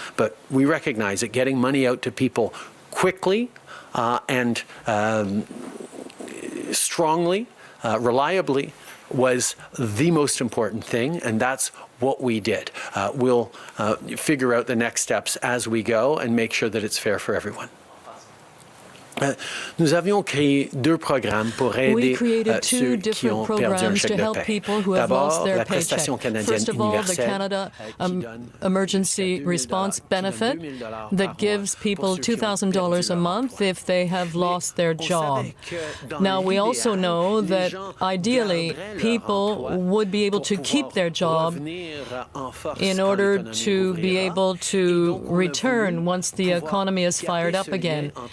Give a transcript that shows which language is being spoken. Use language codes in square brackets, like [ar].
[en] But we recognize that getting money out to people quickly and strongly, reliably, was the most important thing, and that's what we did. We'll figure out the next steps as we go and make sure that it's fair for everyone. [fr] Nous avions créé deux programmes pour aider ceux qui ont perdu un chèque de paie. D'abord, la prestation canadienne universelle qui donne [en] emergency response benefit that gives people $2,000 a month if they have lost their job. Now, we also know that ideally people would be able to keep their job in order to be able to return once the economy is fired up again.